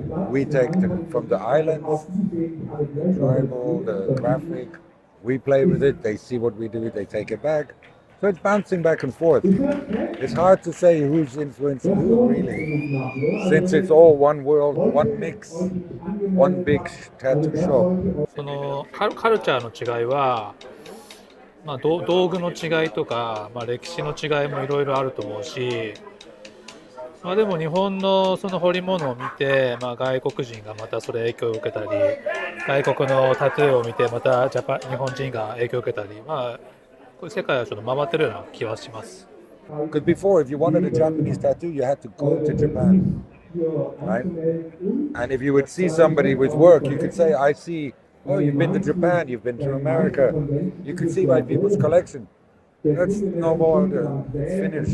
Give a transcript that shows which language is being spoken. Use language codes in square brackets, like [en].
[en] We take from the islands, the tribal, the graphic. We play with it, they see what we do, they take it back. So it's bouncing back and forth. It's hard to say who's influencing who, really, since it's all one world, one mix, one big tattoo shop. [ja] そのカルチャーの違いは、道具の違いとか、歴史の違いもいろいろあると思うし、でも日本のその彫り物を見て、外国人がまたそれ影響を受けたり、外国のタトゥーを見てまた日本人が影響を受けたり、こういう世界はちょっと回ってるような気はします。 [en] Because before, if you wanted a Japanese tattoo, you had to go to Japan, right? And if you would see somebody with work, you could say, I see, oh, you've been to Japan, you've been to America. You could see by people's collection. That's no more, it's finished.